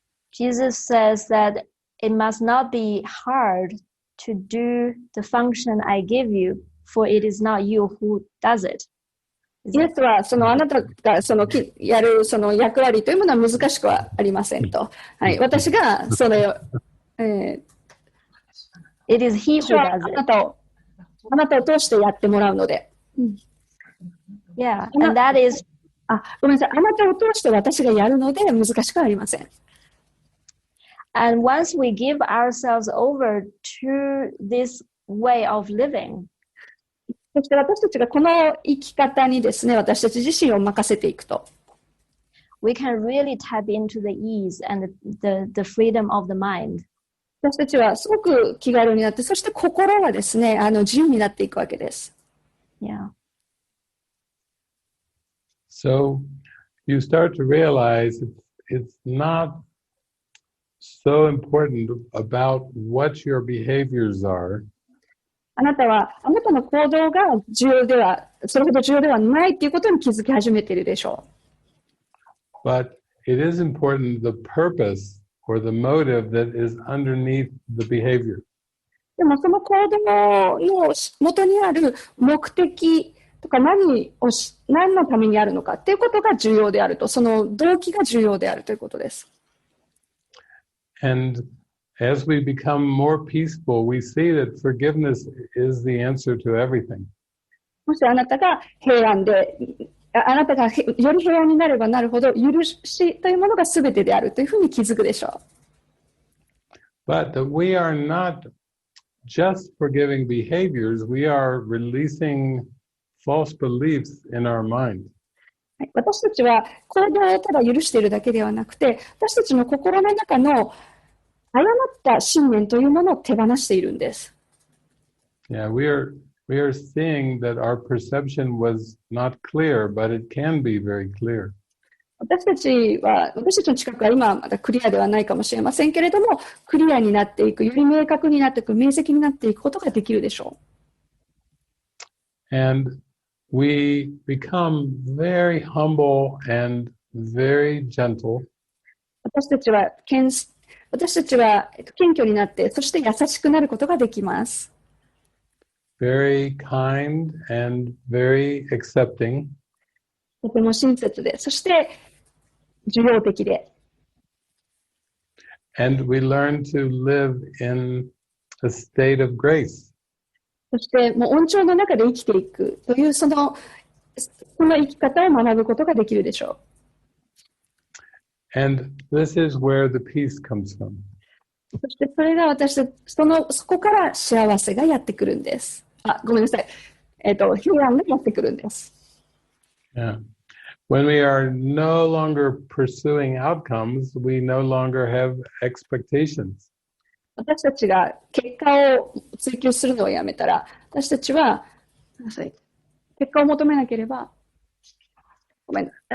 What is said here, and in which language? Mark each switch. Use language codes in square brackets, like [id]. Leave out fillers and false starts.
[en] Jesus says that it must not be hard to do the function I give you, for it is not you who does it. [ja] イエスはあなたがやるその役割というものは難しくはありませんと。はい、私がそれを、 [en] It is he who does it. [ja] あなたを通してやってもらうので。 [en] Yeah, and that is [ja] ごめんなさい。あなたを通して私がやるので難しくありません。 [en] And once we give ourselves over to this way of living, [ja] そして私たちがこの生き方にですね、私たち自身を任せていくと、 [en] we can really tap into the ease and the freedom of the mind. [ja] 私たちはすごく気軽になって、そして心はですね、自由になっていくわけです。 [en] Yeah. So you start to realize it's not so important about what your behaviors are. [ja] あなたの行動がそれほど重要ではないということに気づき始めているでしょう。 [en] But it is important the purpose or the motive that is underneath the behavior. [ja] でもその行動の元にある目的とか何のためにあるのかということが重要であると、その動機が重要であるということです。 [en] And as we become more peaceful, we see that forgiveness is the answer to everything. [ja] もしあなたが平安で、あなたがより平安になればなるほど、許しというものが全てであるというふうに気づくでしょう。 [en] But we are not just forgiving behaviors, we are releasing false beliefs in our mind. [ja] 私たちは行動をただ許しているだけではなくて、私たちの心の中の誤った信念というものを手放しているんです。 [en] Yeah, we are seeing that our perception was not clear, but it can be very clear. [ja] 私たちの近くは今まだクリアではないかもしれませんけれども、クリアになっていく、より明確になっていく、明晰になっていくことができるでしょう。 [en] And we become very humble and very gentle. [ja] 私たちは私たちは謙虚になって、そして優しくなることができます。 [en] very kind and very accepting. [ja] とても親切で、そして受容的で。 [en] And we learn to live in a state of grace. [ja] そしてもう恩寵の中で生きていくというその生き方を学ぶことができるでしょう。 [en] And this is where the peace comes from. [ja] そしてそれが私たちそこから幸せがやってくるんです。ごめんなさい。平安がやってくるんです。 [en] Yeah. When we are no longer pursuing outcomes, we no longer have expectations. [ja] 私たちが結果を追求するのをやめたら、私たちは結果を求めなければ、ごめん。